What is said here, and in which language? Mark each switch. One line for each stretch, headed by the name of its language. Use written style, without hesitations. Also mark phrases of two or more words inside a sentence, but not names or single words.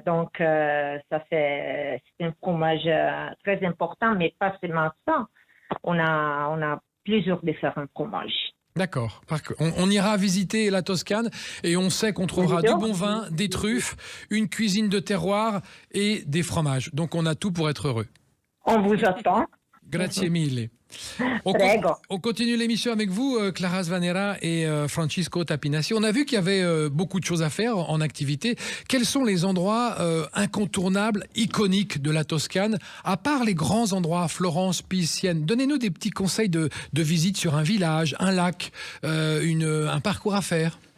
French: Donc, ça, c'est un fromage très important, mais pas seulement ça. On a plusieurs différents fromages. D'accord. On ira visiter la Toscane et on sait qu'on trouvera du bon vin, des truffes, une cuisine de terroir et des fromages. Donc on a tout pour être heureux. On vous attend.
Italian: Grazie mille. Prego.
French: On continue l'émission avec vous, Clara Svanera et Francisco Tapinassi. On a vu qu'il y avait beaucoup de choses à faire en activité. Quels sont les endroits incontournables, iconiques de la Toscane, à part les grands endroits, Florence, Pise, Sienne? Donnez-nous des petits conseils de visite sur un village, un lac, un parcours à faire.